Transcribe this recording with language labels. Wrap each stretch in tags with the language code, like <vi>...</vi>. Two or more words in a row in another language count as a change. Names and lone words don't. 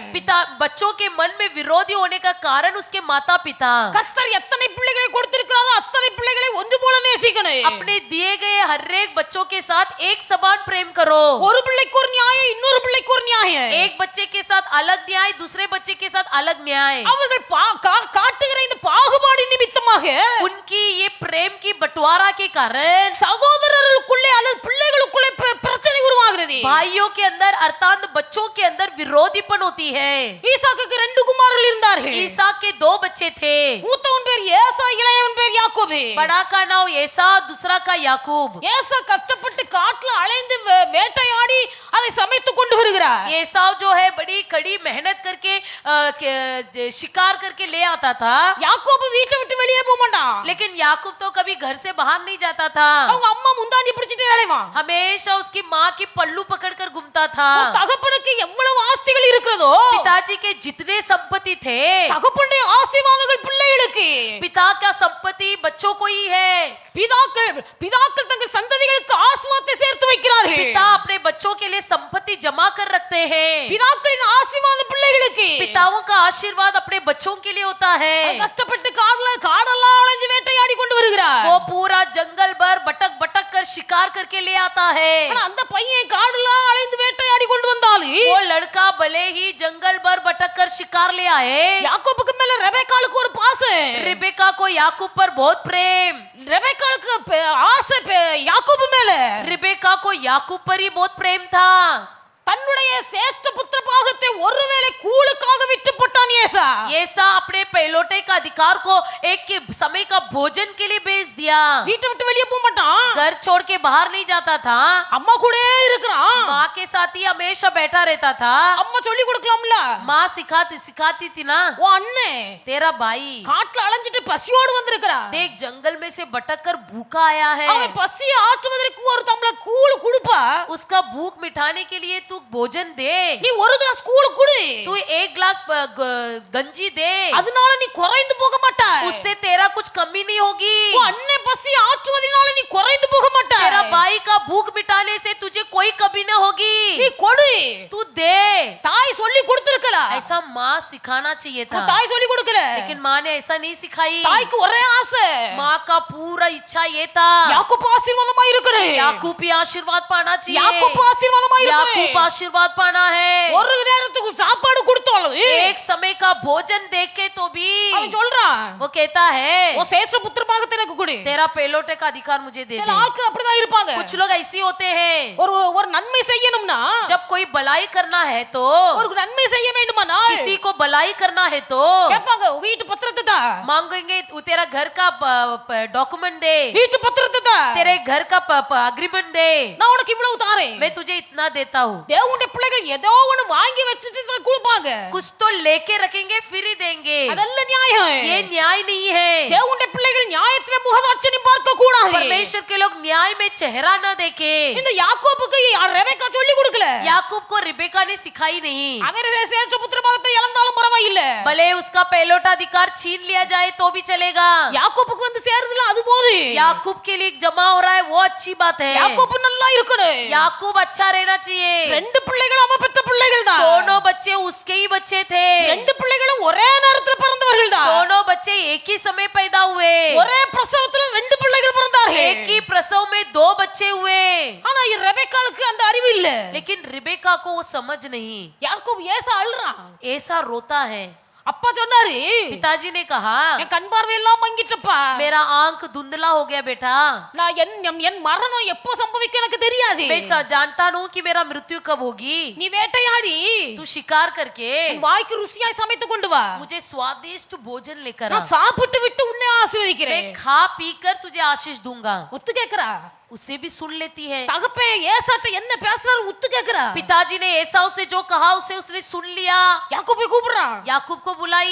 <hi>पिता बच्चों के मन में विरोधी होने का कारण उसके माता पिता।</hi> <ta>கர்த்தர் எத்தனை பிள்ளைகளை கொடுத்திருக்கிறாரோ அத்தனை பிள்ளைகளை ஒன்று போல நேசிக்கணும்.</ta> <hi>अपने दिए गए हर एक बच्चों के साथ एक समान प्रेम करो।</hi> <ta>ஒரு பிள்ளைக்கு ஒரு நியாயம், இன்னொரு பிள்ளைக்கு ஒரு நியாயம்.</ta> <hi>एक बच्चे के साथ अलग न्याय, दूसरे बच्चे के साथ अलग न्याय।</hi> <ta>அவர்கள் காட்டுகிற இந்த பாகுபாடு நிமித்தமாக</ta> <hi>उनकी ये प्रेम की बंटवारा के कारण</hi> <ta>சகோதரர்களுக்குள்ளே அல்லது பிள்ளைகளுக்குள்ளே பிரச்சனை உருவாகிறது.</ta> <hi>भाइयों के अंदर अर्थात बच्चों के अंदर विरोधीपन होती है।</hi> <ta>ஈசாக்குக்கு 2 குமாரர்கள் இருந்தார்கள்.</ta> <hi>ईसा के 2 बच्चे थे,</hi> <ta>மூத்தவன் பேர் ஏசா, இளையவன் பேர் யாக்கோபு.</ta> <hi>बड़ा का नाम ஏசா, दूसरा का याकूब।</hi> <ta>ஏசா கஷ்டப்பட்டு காட்டுல அலைந்து வேட்டையாடி அதை சமைத்து கொண்டு வருகிறார்.</ta> <hi>एसाव जो है बड़ी कड़ी मेहनत करके शिकार करके ले आता था,</hi> <ta>யாக்கோபு வீட்டை விட்டு வெளியே போக மாட்டான்.</ta> <hi>लेकिन याकूब तो कभी घर से बाहर नहीं जाता था।</hi> <ta>அவங்க அம்மா முந்தாண்டி பிடிச்சிட்டே அலைவான்.</ta> <hi>हमेशा उसकी माँ की पल्लू पकड़कर घूमता था।</hi> <ta>ஒரு தகப்பனுக்கு எவ்வளவு ஆஸ்திகள் இருக்கிறதோ</ta> <hi>पिताजी के जितने संपत्ति थे,</hi> <ta>தகப்பனுடைய ஆசீர்வாதங்கள் பிள்ளைகளுக்கு.</ta> <hi>पिता का संपत्ति बच्चों को ही है।</hi> <ta>பிதாக்கள் தங்கள் சந்ததிகளுக்கு ஆசீர்வாதத்தை சேர்த்து வைக்கிறார்கள்.</ta> <hi>पिता अपने बच्चों के लिए संपत्ति जमा कर रखते हैं।</hi> <ta>பிதாக்களின் ஆசீர்வாதம் பிள்ளைகளுக்கு.</ta> <hi>पिताओं का आशीर्वाद अपने बच्चों के लिए होता है।</hi> <ta>கஷ்டப்பட்டு காடெல்லாம் அலைஞ்சு வேட்டையாடி கொண்டு வருகிறார்.</ta> <hi>वो पूरा जंगल भर भटक भटक कर शिकार करके ले आता है।</hi> <ta>ஆனா அந்த பையன் காடெல்லாம் அலைந்து வேட்டையாடி கொண்டு வந்தாலும்</ta> <hi>वो लड़का भले ही जंगल भर भटक कर शिकार ले आए,</hi> <ta>யாக்கோபுக்கு மேல ரெபெக்காளுக்கு ஒரு பாசம்.</ta> <hi>रिबेका को याकूब पर बहुत प्रेम,</hi> <ta>ரெபெக்காளுக்கு ஆசை யாக்கோபு மேல.</ta> <hi>रिबेका को याकूब पर ही बहुत प्रेम था।</hi> <ta>தன்னுடைய சேஷ்ட புத்திர பாகத்தை ஒருவேளை கூழுக்காக விட்டு போட்டான் ஏசா.</ta> <hi>ஏசா अपने पहलौठे का अधिकार को एक के समय का भोजन के लिए बेच दिया।</hi> <ta>வீட்டை விட்டு வெளியே போக மாட்டான்.</ta> <hi>घर छोड़ के बाहर नहीं जाता था,</hi> <ta>அம்மா கூடவே இருக்கிறான்.</ta> <hi>माँ के साथ ही हमेशा बैठा रहता था।</hi> <ta>அம்மா சொல்லி கொடுக்கலாம்ல.</ta> <hi>माँ सिखाती थी ना,</hi> <ta>உன் அண்ணன்</ta> <hi>तेरा भाई</hi> <ta>காட்டுல அலைஞ்சிட்டு பசியோடு வந்திருக்கிறான்.</ta> <hi>देख जंगल में से भटक कर भूखा आया है,</hi> <ta>அவன் பசியை ஆற்றுவதற்கு ஒரு டம்ளர் கூழ் குடுப்பா.</ta> <hi>उसका भूख मिटाने के लिए तू भोजन दे,</hi> <ta>நீ ஒரு கிளாஸ் கூழ் குடு.</ta> <hi>तू 1 गिलास गंजी दे,</hi> <ta>அதனால நீ குறைந்து போக மாட்டாய்.</ta> <hi>उससे तेरा कुछ कमी नहीं होगी।</hi> <ta>உன் அண்ணன் பசி ஆற்றுவதனால நீ குறைந்து போக மாட்டாய்.</ta> <hi>तेरा भाई का भूख मिटाने से तुझे कोई कमी न होगी।</hi> <ta>நீ கொடு.</ta> <hi>तू दे,</hi> <ta>தாய் சொல்லி கொடுத்திருக்கலாம்.</ta> <hi>ऐसा माँ सिखाना चाहिए था,</hi> <ta>தாய் சொல்லி கொடுக்கல.</ta> <hi>लेकिन माँ ने ऐसा नहीं सिखाई।</hi> <ta>தாய்க்கு ஒரே ஆசை</ta> <hi>माँ का पूरा इच्छा ये था</hi> <ta>யாக்கோபு ஆசீர்வாதமா இருக்கணும்.</ta> <hi>याकूब भी आशीर्वाद पाना चाहिए,</hi> <ta>யாக்கோபு ஆசீர்வாதமா இருக்கணும்.</ta> <hi>याकूब आशीर्वाद पाना है।</hi> <ta>ஒரு நேரத்துக்கு சாப்பாடு கொடுத்தாலும்</ta> <hi>एक समय का भोजन देख के तो भी</hi> <ta>அவன் சொல்றான்,</ta> <hi>वो कहता है</hi> <ta>ஓ சேஷ்ட புத்திர பாகத்தை எனக்கு கொடு.</ta> <hi>तेरा पहलौठे का अधिकार मुझे दे</hi> <ta>சில</ta> <hi>दे।</hi> <ta>ஆட்கள் அப்படிதான் இருப்பாங்க.</ta> <hi>कुछ लोग ऐसे होते हैं,</hi> <ta>ஒரு நன்மை செய்யணும்னா</ta> <hi>जब कोई भलाई करना है तो,</hi> <ta>ஒரு நன்மை செய்ய வேண்டுமானா</ta> <hi>किसी को भलाई करना है तो</hi> <ta>கேட்பாங்க, வீட்டு பத்திரத்தை தா.</ta> <hi>मांगेंगे तू तेरा घर का डॉक्यूमेंट दे,</hi> <ta>வீட்டு பத்திரத்தை தா.</ta> <hi>तेरे घर का अग्रीमेंट दे,</hi> <ta>நான் உனக்கு இவ்வளவு தாரேன்.</ta> <hi>मैं तुझे इतना देता हूँ।</hi> <ta>தேவனுடைய பிள்ளைகள் ஏதோ ஒன்னு வாங்கி வச்சிட்டு தான் கொடுப்பாங்க.</ta> <hi>कुछ तो लेके रखेंगे फिर ही देंगे,</hi> <ta>அதல்ல நியாயம்.</ta> <hi>ये न्याय नहीं है।</hi> <ta>தேவனுடைய பிள்ளைகள் நியாயத்திலே முகதாட்சணியம் பார்க்க கூடாது.</ta> <hi>परमेश्वर के लोग न्याय में चेहरा न देखे।</hi> <ta>இந்த யாக்கோபுக்கு ரெபெக்கா சொல்லி கொடுக்கல.</ta> <hi>याकूब को रिबेका ने सिखाई नहीं,</hi> <ta>அவன் சேஷ்ட புத்திர பாகத்தை இழந்தாலும் பரவாயில்லை.</ta> <hi>भले उसका पहलौठा अधिकार छीन लिया जाए तो भी चलेगा।</hi> <ta>யாக்கோபுக்கு வந்து சேருதுல அது போது.</ta> <hi>याकूब के लिए जमा हो रहा है वो अच्छी बात है।</hi> <ta>யாக்கோபு நல்லா இருக்கணும்.</ta> <hi>याकूब अच्छा रहना चाहिए।</hi> <ta>ரெண்டு பிள்ளைகள் அவன் பெற்ற பிள்ளைகள் தான்.</ta> <hi>दोनों बच्चे उसके ही बच्चे थे,</hi> <ta>ரெண்டு பிள்ளைகளும் ஒரே நேரத்துல பிறந்தவர்கள் தான்.</ta> <hi>दोनों बच्चे एक ही समय पैदा हुए,</hi> <ta>ஒரே பிரசவத்துல ரெண்டு பிள்ளைகள் பிறந்தார்கள்.</ta> <hi>एक ही प्रसव में 2 बच्चे हुए।</hi> <ta>ஆனா ரெபெக்காளுக்கு அந்த அறிவு இல்ல.</ta> <hi>लेकिन रिबेका को वो समझ नहीं,</hi> <ta>யாக்கோபு ஏசா அழுறான்.</ta> <hi>ऐसा रोता है।</hi> <ta>அப்பா சொன்னாரு,</ta> <hi>पिताजी ने कहा</hi> <ta>என் கண் பார்வை எல்லாம் மங்கிட்டப்பா.</ta> <hi>मेरा आंख धुंधला हो गया बेटा,</hi> <ta>நான் என் மரணம் எப்போ சம்பவிக்கும் எனக்கு தெரியாது.</ta> <hi>मैं जानता हूँ कि मेरा मृत्यु कब होगी।</hi> <ta>நீ வேட்டையாடி</ta> <hi>तू शिकार करके</hi> <ta>உன் வாய்க்கு ருசியாய் சமைத்து கொண்டு வா.</ta> <hi>मुझे स्वादिष्ट भोजन लेकर आ,</hi> <ta>நான் சாப்பிட்டு விட்டு உன்னை ஆசீர்வதிக்கிறேன்.</ta> <hi>मैं खा पी कर तुझे आशीष दूंगा।</hi> <ta>ஒத்து கேக்குறா?</ta> <hi>उसे भी सुन लेती है।</hi> <ta>தகப்பன் ஏசாட்ட என்ன பேசுறாரு உத்து கேக்குறா</ta> <hi>पिताजी ने एसाव से जो कहा उसे उसने सुन लिया।</hi> <ta>யாக்கோபை கூப்பிடுறான்</ta> <hi>याकूब को बुलाई,</hi>